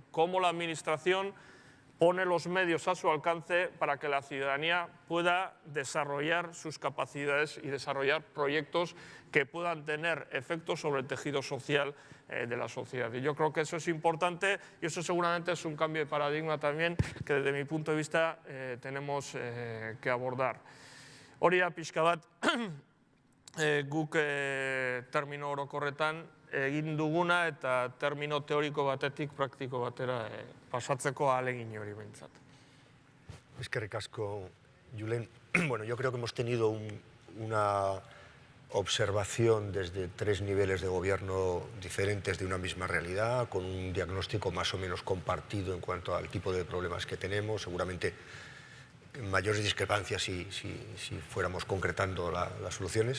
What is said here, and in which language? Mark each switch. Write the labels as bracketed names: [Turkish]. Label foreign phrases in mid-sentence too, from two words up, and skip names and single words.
[Spanish] ¿Cómo la administración pone los medios a su alcance para que la ciudadanía pueda desarrollar sus capacidades y desarrollar proyectos que puedan tener efectos sobre el tejido social de la sociedad? Y yo creo que eso es importante y eso seguramente es un cambio de paradigma también que desde mi punto de vista tenemos que abordar. [Basque] Hori da pixka bat guk termino orokorretan egin duguna eta termino teoriko batetik praktiko batera pasatzeko ahalegin hori behintzat. Eskerrik asko, Julen. [Spanish] Bueno, yo creo que hemos tenido una observación desde 3 niveles de gobierno diferentes de una misma realidad, con un diagnóstico más o menos compartido en cuanto al tipo de problemas que tenemos. Seguramente mayores discrepancias si fuéramos concretando las soluciones.